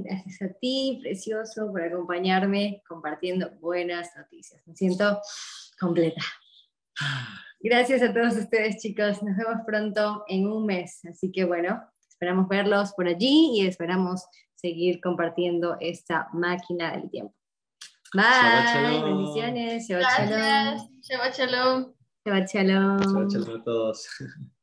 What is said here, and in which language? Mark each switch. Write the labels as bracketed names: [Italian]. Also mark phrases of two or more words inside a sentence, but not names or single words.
[Spanish] Gracias a ti, precioso, por acompañarme compartiendo buenas noticias. Me siento completa. Gracias a todos ustedes, chicos. Nos vemos pronto en un mes. Así que bueno, esperamos verlos por allí y esperamos seguir compartiendo esta máquina del tiempo. Bye. [Hebrew] שבת שלום. Bendiciones. שבת שלום. Gracias. שבת שלום. שבת שלום. שבת שלום [Spanish] a todos.